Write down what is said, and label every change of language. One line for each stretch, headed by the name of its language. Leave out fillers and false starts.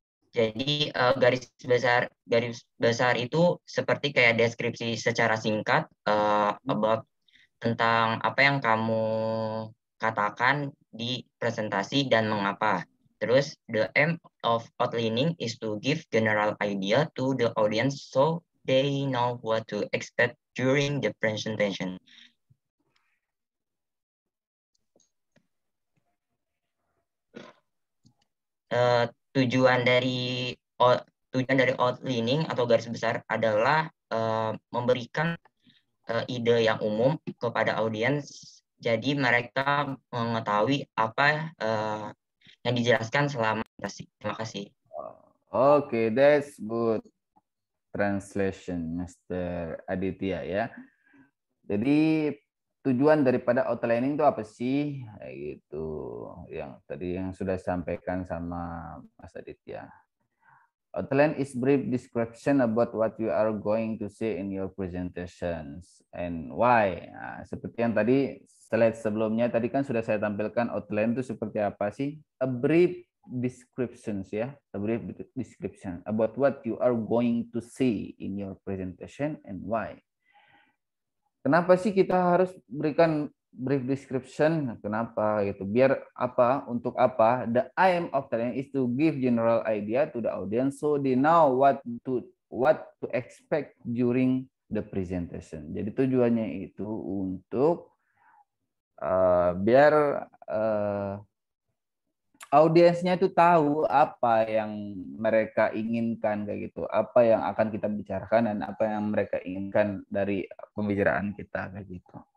Indonesian: Jadi garis besar itu seperti kayak deskripsi secara singkat about tentang apa yang kamu katakan di presentasi dan mengapa.
English: Terus the aim of outlining is to give general idea to the audience so they know what to expect during the presentation.
Indonesian: Tujuan dari outlining atau garis besar adalah memberikan ide yang umum kepada audiens, jadi mereka mengetahui apa yang dijelaskan selama presentasi. Terima kasih.
English: Okay, that's good translation, Mr.
Indonesian: Aditya ya. Jadi tujuan daripada outlining itu apa sih? Gitu, yang tadi yang sudah disampaikan sama Mas Aditya.
English: Outline is brief description about what you are going to say in your presentations and why.
Indonesian: Nah, seperti yang tadi slide sebelumnya tadi kan sudah saya tampilkan outline itu seperti apa sih?
English: A brief descriptions ya, a brief description about what you are going to say in your presentation and why.
Indonesian: Kenapa sih kita harus berikan brief description? Kenapa gitu? Biar apa? Untuk apa?
English: The aim of outlining is to give general idea to the audience so they know what to expect during the presentation.
Indonesian: Jadi tujuannya itu untuk biar audiensnya itu tahu apa yang mereka inginkan kayak gitu, apa yang akan kita bicarakan dan apa yang mereka inginkan dari pembicaraan kita kayak gitu.